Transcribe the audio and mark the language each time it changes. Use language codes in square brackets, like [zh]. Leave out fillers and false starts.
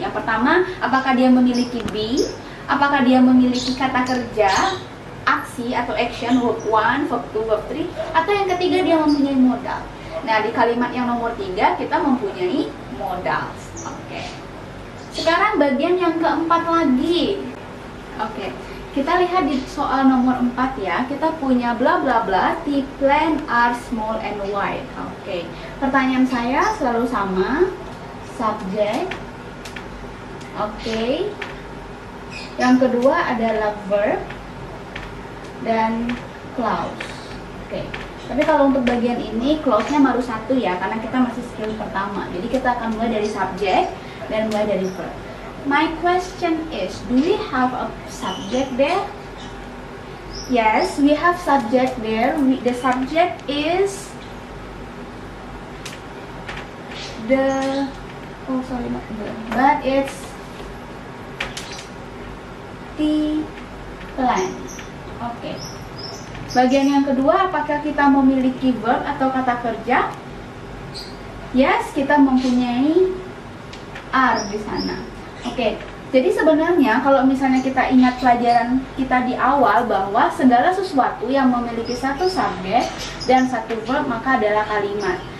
[id] Yang pertama, apakah dia memiliki be, apakah dia memiliki kata kerja, aksi atau action, verb 1, verb 2, verb 3, atau yang ketiga dia mempunyai modal. Nah, di kalimat yang nomor 3 kita mempunyai modal. Oke. Sekarang bagian yang keempat lagi. Oke, kita lihat di soal nomor 4 ya. Kita punya [en] bla bla bla, the plant are small and wide. [id] Oke, pertanyaan saya selalu sama, subject. Oke. Yang kedua adalah verb dan clause. Oke. Tapi kalau untuk bagian ini clause-nya baru 1 ya, karena kita masih skill pertama. Jadi kita akan mulai dari subject dan mulai dari verb. [en] My question is, do we have a subject there? Yes, we have subject there. The subject is but it's the plant. [id] Oke. Bagian yang kedua, apakah kita memiliki verb atau kata kerja? Yes, kita mempunyai are di sana. Oke, jadi sebenarnya kalau misalnya kita ingat pelajaran kita di awal bahwa segala sesuatu yang memiliki satu subjek dan satu verb maka adalah kalimat.